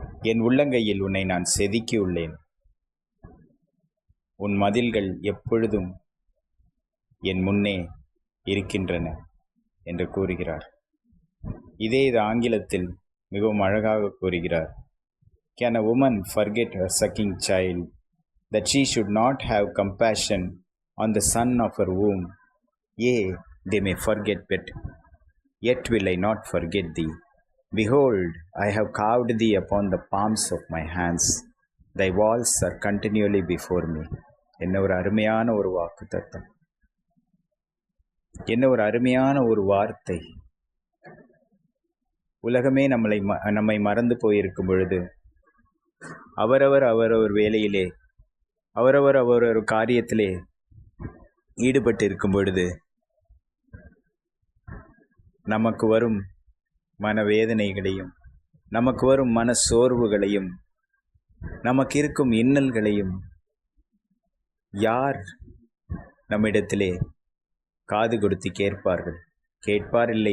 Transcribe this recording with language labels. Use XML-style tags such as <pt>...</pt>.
<ta>என் உள்ளங்கையில் உன்னை நான் செதுக்கியுள்ளேன். உன் மதில்கள் எப்பொழுதும் என் முன்னே இருக்கின்றன என்று கூறுகிறார். இது ஆங்கிலத்தில் மிகவும் அழகாக கூறுகிறார்.</ta> <en>Can a woman forget her sucking child, that she should not have compassion on the son of her womb? Yea, they may forget, but yet will I not forget thee. Behold, I have carved thee upon the palms of my hands. Thy walls are continually before me.</en> <ta>என்ன ஒரு அருமையான ஒரு வாக்குத்தத்தம், என்ன ஒரு அருமையான ஒரு வார்த்தை. உலகமே நம்மை மறந்து போயிருக்கும் பொழுது, அவரவர் வேலையிலே, அவரவர் காரியத்திலே ஈடுபட்டு இருக்கும் பொழுது, நமக்கு வரும் மனவேதனைகளையும், நமக்கு வரும் மன சோர்வுகளையும், நமக்கு இருக்கும் இன்னல்களையும் யார் நம்மிடத்திலே காது கொடுத்து கேட்பாரில்லை.</ta>